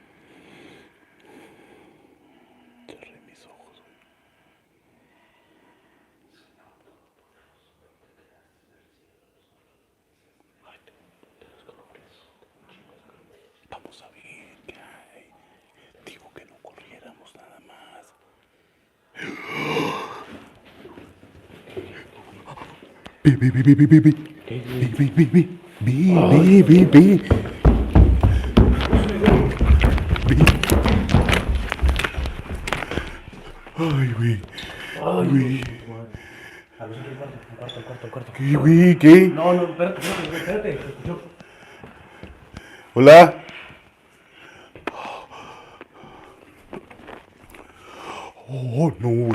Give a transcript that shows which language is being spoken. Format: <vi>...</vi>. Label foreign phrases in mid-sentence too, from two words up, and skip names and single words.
<es>Cerré mis ojos, güey. Ay, tengo puteros calores. Chingos calores. Vamos a ver qué hay. Digo que no corriéramos nada más. Ve, ve, ve, ve, ve, ve, ve. ¿Qué, Ve, güey? ve, ve, ve. Ve, ve, ve, ve. Ve. Ay, güey. Ay, Güey. hijo de tu madre. A ver, al cuarto, al cuarto, al cuarto, al cuarto. ¿Qué, güey? ¿Qué? No, no, espérate, espérate, espérate. ¿Se escuchó? Hola. Oh, no, güey.</es>